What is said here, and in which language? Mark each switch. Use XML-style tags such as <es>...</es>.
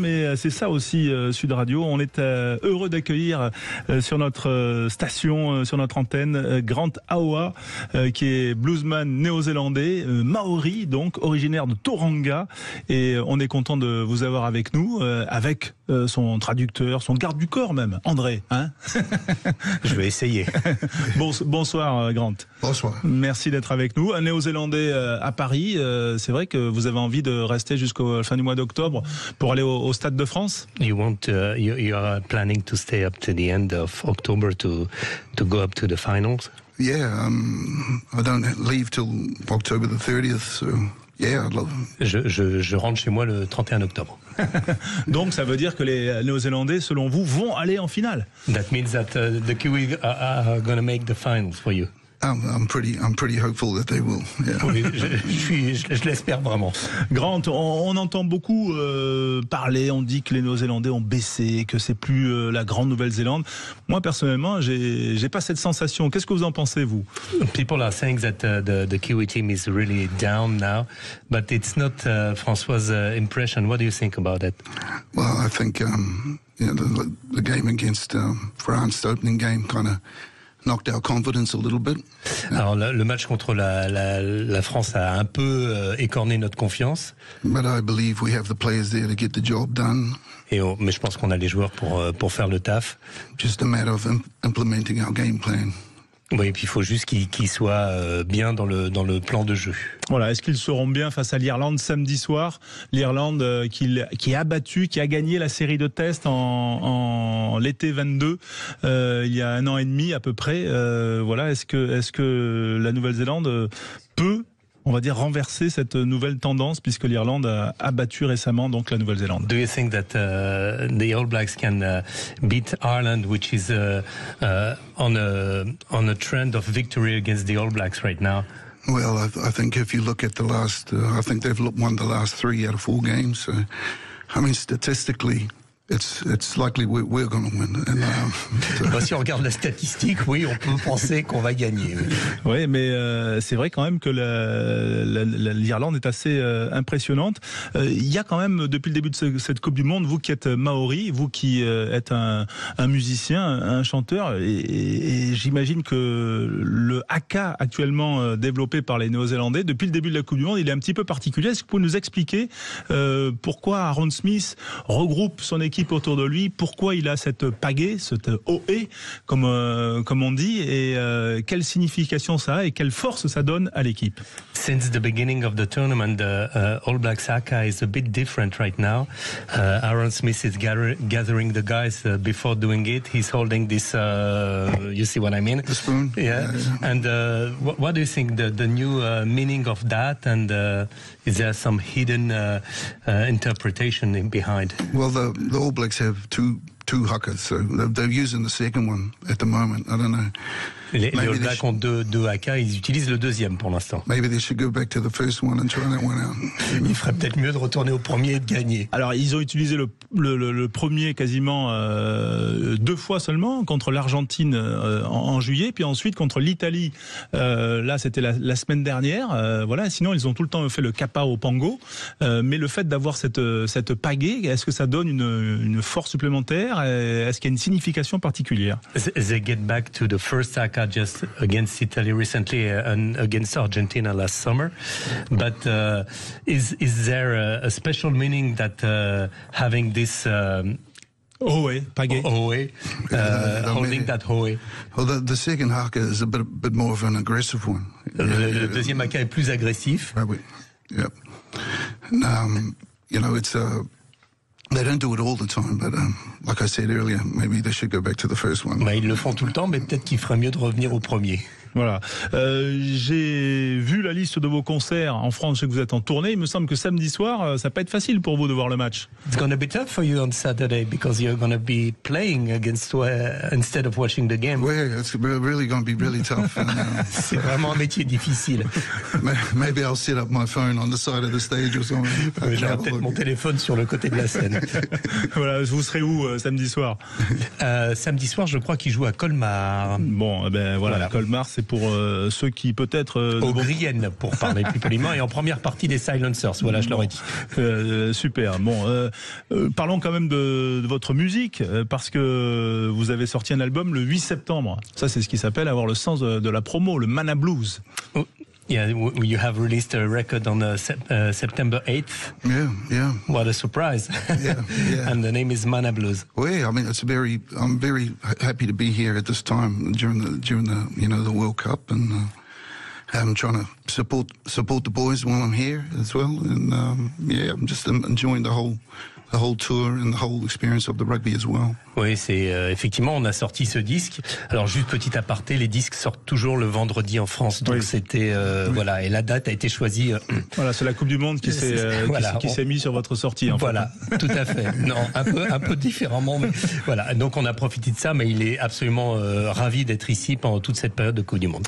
<fr>Mais c'est ça aussi Sud Radio. On est heureux d'accueillir sur notre station, sur notre antenne, Grant Aoa, qui est bluesman néo-zélandais, maori, donc originaire de Tauranga, et on est content de vous avoir avec nous, avec son traducteur, son garde du corps même, André, hein? Je vais essayer. Bonsoir Grant. Bonsoir. Merci d'être avec nous. Un néo-zélandais à Paris, c'est vrai que vous avez envie de rester jusqu'au fin du mois d'octobre pour aller au Stade de France?</fr> <en>You are planning to stay up to the end of October to go up to the finals? Yeah, I don't leave till October the 30th, so yeah, I'd love it.</en> <fr>Je rentre chez moi le 31 octobre. Donc ça veut dire que les Néo-Zélandais, selon vous, vont aller en finale?</fr> <en>That means that the Kiwis are going to make the finals for you. I'm pretty hopeful that they will. Yeah.</en> <fr>Oui, je l'espère vraiment. Grant, on entend beaucoup parler, on dit que les Néo-Zélandais ont baissé, que c'est plus la grande Nouvelle-Zélande. Moi personnellement, j'ai pas cette sensation. Qu'est-ce que vous en pensez, vous?</fr> <en>People are saying that the Kiwi team is really down now, but it's not François's impression. What do you think about that? Well, I think the game against France, the opening game, kind of knocked our confidence a little bit.</en> <fr>Alors le match contre la France a un peu écorné notre confiance.</fr> <en>But I believe we have the players there to get the job done.</en> <fr>Mais je pense qu'on a les joueurs pour faire le taf.</fr> <en>Just a matter of implementing our game plan.</en> <fr>Oui, et puis il faut juste qu'ils soient bien dans le plan de jeu. Voilà, est-ce qu'ils seront bien face à l'Irlande samedi soir? L'Irlande qui a battu, qui a gagné la série de tests en l'été 22, il y a 1 an et demi à peu près. Voilà, est-ce que la Nouvelle-Zélande peut, on va dire, renverser cette nouvelle tendance puisque l'Irlande a battu récemment donc la Nouvelle-Zélande?</fr> <en>Do you think that the All Blacks can beat Ireland, which is on a trend of victory against the All Blacks right now? Well, I think if you look at the last, I think they've won the last 3 out of 4 games. So, I mean, statistically, it's likely we're going to win. And,</en> <fr>si on regarde la statistique, oui, on peut penser qu'on va gagner. Oui, mais c'est vrai quand même que l'Irlande est assez impressionnante. Il y a quand même, depuis le début de cette Coupe du Monde, vous qui êtes maori, vous qui êtes un musicien, un chanteur, et j'imagine que le haka actuellement développé par les Néo-Zélandais, depuis le début de la Coupe du Monde, il est un petit peu particulier. Est-ce que vous pouvez nous expliquer pourquoi Aaron Smith regroupe son équipe autour de lui, pourquoi il a cette pagaie, cette OE, comme on dit, et quelle signification ça a et quelle force ça donne à l'équipe?</fr> <en>Since the beginning of the tournament, the All Blacks haka is a bit different right now. Aaron Smith is gathering the guys before doing it. He's holding this, you see what I mean? The spoon. Yeah. And what do you think the new meaning of that? And is there some hidden interpretation behind? Well, the All Blacks have two hakas, so they're using the second one at the moment. I don't know.</en> <fr>Les All Blacks ont deux haka, ils utilisent le deuxième pour l'instant.</fr> <en>Maybe they should go back to the first one and try that one out.</en> <fr>Il ferait peut-être mieux de retourner au premier et de gagner. Alors ils ont utilisé le premier quasiment 2 fois seulement contre l'Argentine en juillet, puis ensuite contre l'Italie. Là c'était la semaine dernière. Voilà. Sinon ils ont tout le temps fait le kapa au pango. Mais le fait d'avoir cette pagaie, est-ce que ça donne une force supplémentaire? Est-ce qu'il y a une signification particulière?</fr> <en>They get back to the first haka just against Italy recently and against Argentina last summer. But is there a special meaning that having this</en> <fr>Oe, pagaie.</fr> <en>Oe, holding that Oe? Well, the second haka is a bit more of an aggressive one.</en> <fr>Le deuxième haka est plus agressif.</fr> <en>Right, yep. And, you know, it's they don't do it all the time, but like I said earlier, maybe they should go back to the first one.</en> <fr>Ils le font tout le temps, mais peut-être qu'il ferait mieux de revenir au premier. Voilà. J'ai vu la liste de vos concerts en France. Je sais que vous êtes en tournée. Il me semble que samedi soir, ça va pas être facile pour vous de voir le match.</fr> <en>It's going to be tough for you on Saturday because you're going to be playing against instead of watching the game. Well, it's really going to be really tough. And,</en> <fr>c'est vraiment un métier difficile.</fr> <en>Maybe I'll set up my phone on the side of the stage or something.</en> <fr>J'aurai peut-être mon téléphone sur le côté de la scène. Voilà, vous serez où samedi soir? Samedi soir, je crois qu'il joue à Colmar. Bon, voilà. Colmar, c'est pour ceux qui peut-être... Au Brienne, pour parler plus poliment, et en première partie des Silencers, voilà, je l'aurais dit. Super. Bon, parlons quand même de votre musique, parce que vous avez sorti un album le 8 septembre. Ça, c'est ce qui s'appelle avoir le sens de la promo, le Mana Blues. Oh.</fr> <en>Yeah, you have released a record on September 8th. Yeah. What a surprise! Yeah. And the name is Mana Blues. Well, I mean, I'm very happy to be here at this time during the the World Cup, and I'm trying to support the boys while I'm here as well, and I'm just enjoying the whole tour and the whole experience of the rugby as well.</en> <fr>Oui, c'est effectivement, on a sorti ce disque. Alors juste petit aparté, les disques sortent toujours le vendredi en France, donc c'était voilà, et la date a été choisie. Voilà, c'est la Coupe du Monde qui s'est mise sur votre sortie. Voilà, tout à fait. Non, un peu différemment, mais voilà. Donc on a profité de ça, mais il est absolument ravi d'être ici pendant toute cette période de Coupe du Monde.</fr>